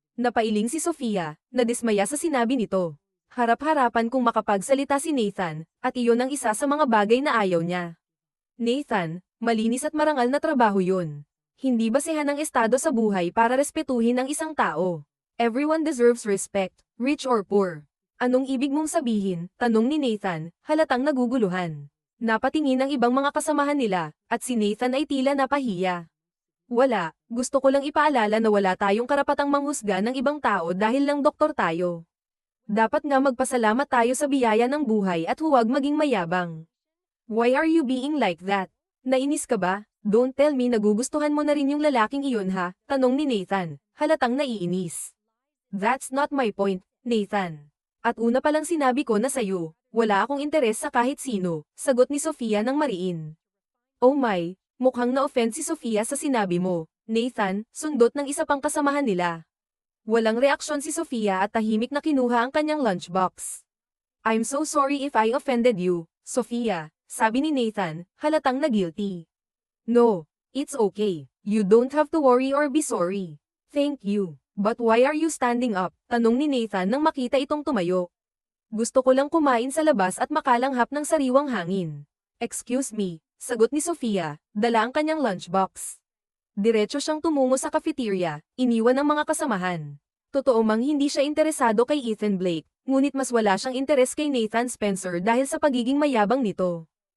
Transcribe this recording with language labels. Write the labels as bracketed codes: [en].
[tl] Napailing si Sofia, nadismaya sa sinabi nito. Harap-harapan kung makapagsalita si Nathan, at iyon ang isa sa mga bagay na ayaw niya. Nathan, malinis at marangal na trabaho yun. Hindi basehan ang estado sa buhay para respetuhin ang isang tao. [en] Everyone deserves respect, rich or poor. [tl] Anong ibig mong sabihin? Tanong ni Nathan, halatang naguguluhan. Napatingin ang ibang mga kasamahan nila, at si Nathan ay tila napahiya. Wala, gusto ko lang ipaalala na wala tayong karapatang manghusga ng ibang tao dahil lang doktor tayo. Dapat nga magpasalamat tayo sa biyaya ng buhay at huwag maging mayabang. [en] Why are you being like that? [tl] Nainis ka ba? [en] Don't tell me [tl] nagugustuhan mo na rin yung lalaking iyon ha? Tanong ni Nathan, halatang naiinis. [en] That's not my point, Nathan. [tl] At una palang sinabi ko na sa'yo, wala akong interes sa kahit sino, sagot ni Sofia ng mariin. [en] Oh my, [tl] mukhang na-offend si Sofia sa sinabi mo, Nathan, sundot ng isa pang kasamahan nila. Walang reaksyon si Sofia at tahimik na kinuha ang kanyang lunchbox. [en] I'm so sorry if I offended you, Sofia, [tl] sabi ni Nathan, halatang na guilty. [en] No, it's okay. You don't have to worry or be sorry. Thank you. But why are you standing up? [tl] Tanong ni Nathan nang makita itong tumayo. Gusto ko lang kumain sa labas at makalanghap ng sariwang hangin. [en] Excuse me, [tl] sagot ni Sofia, dala ang kanyang lunchbox. Diretso siyang tumungo sa cafeteria, iniwan ang mga kasamahan. Totoo mang hindi siya interesado kay Ethan Blake, ngunit mas wala siyang interes kay Nathan Spencer dahil sa pagiging mayabang nito.